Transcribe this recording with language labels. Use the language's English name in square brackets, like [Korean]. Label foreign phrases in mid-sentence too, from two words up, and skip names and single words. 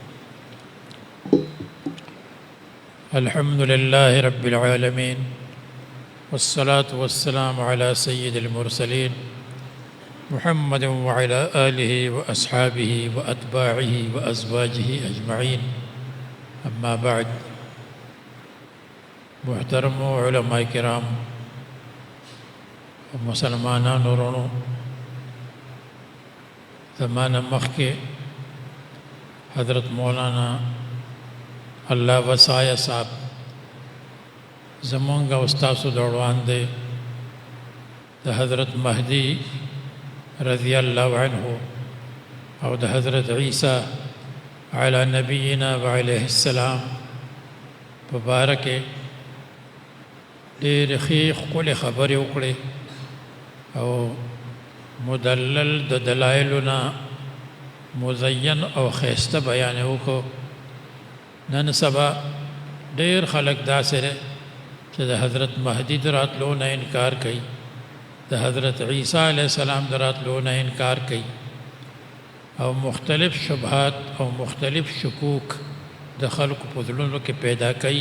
[Arabic] الحمد للہ رب العالمین والصلاة والسلام على سید المرسلین محمد وعلى آلہ واصحابہ واتباعہ وازواجہ اجمعین. اما بعد. [Pashto] محترم علماء کرام مسلمانان رونو زمانہ مخ کے حضرت مولانا اللہ وسایہ صاحب زمانگا استاذ دوڑوان دے دا حضرت مہدی [Arabic] رضی اللہ عنہ [Pashto] اور دا حضرت عیسیٰ [Arabic] علی نبینا وعلیہ السلام [Pashto] مبارک ډېرې ښې ښکلې خبرې وکړې او مدلل د دلایلو نه مزین او ښایسته بیان یې وکړو. نن سبا ډېر خلک داسې دی چې د حضرت مهدي د راتلو نه انکار کوي، د حضرت عیسی [Arabic] علیہ السلام [Pashto] د راتلو نه انکار کوي او مختلف شبهات او مختلف شکوک د خلکو په زړونو کې پیدا کوي.